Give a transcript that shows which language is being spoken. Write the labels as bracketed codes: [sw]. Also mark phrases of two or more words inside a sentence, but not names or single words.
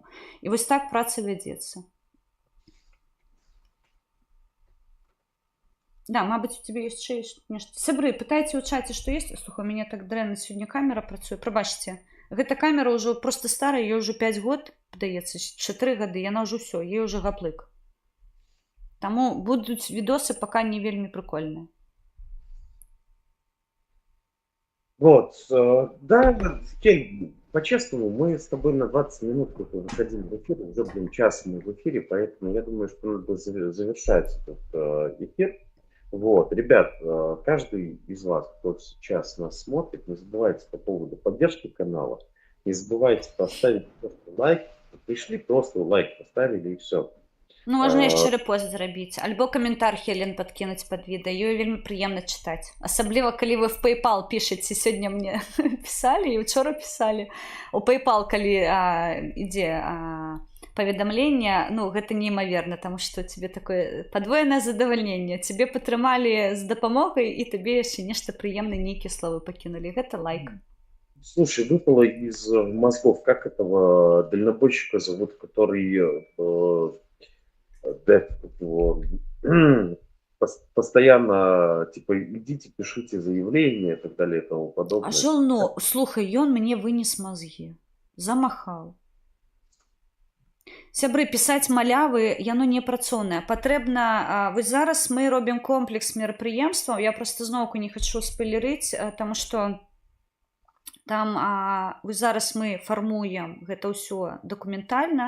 [be] І вось так праца вядзецца. Да, мабыць, у тебе ёсць яшчэ нешта. Сябры, пытайце ў чаце, што ёсць. Слухай, у мяне так дрэнна сёння камера працуе. Прабачце, гэта камера ўжо проста старая, ёй ўжо 5 год, падаецца, 4 гады, яна ўжо ўсё, ёй ўжо гаплык. Таму будуць відосы пока не вельмі прикольные. [ru] Вот, да, Кель, по-честному, мы с тобой на 20 минут выходим в эфир, уже, блин, час мы в эфире, поэтому я думаю, что надо завершать этот эфир. Вот, ребят, каждый из вас, кто сейчас нас смотрит, не забывайте по поводу поддержки канала, не забывайте поставить просто лайк, пришли просто лайк, поставили и все. [be] Ну, можна яшчэ рэпост зрабіць, альбо каментар Хелен падкінуць пад відэа, ёй вельмі прыемна чытаць. Асабліва, калі вы в PayPal пішаце, сёння мне пісалі і учора пісалі. У PayPal, калі ідзе паведамленне, ну, гэта неймаверна, таму што тебе такое падвоенае задавальненне. Тебе падтрымалі з дапамогай, і табе яшчэ нешта прыемнае, нейкія словы пакінулі. Гэта лайк. [ru] Слушай, выпало из мозгов, как этого дальнобойщика зовут, который постоянно, типа, идите, пишите заявления и так далее и тому подобное. [be] А Жылно, слухай, ён мне [ru] вынес мозги, [be] замахал. Сябры, пісаць малявы, яно не працоўнае. Патрэбна, вось зараз мы робім комплекс мерапрыемстваў, я просто зноўку не хачу спойлерыць, таму што там вось зараз мы фармуем гэта ўсё дакументальна.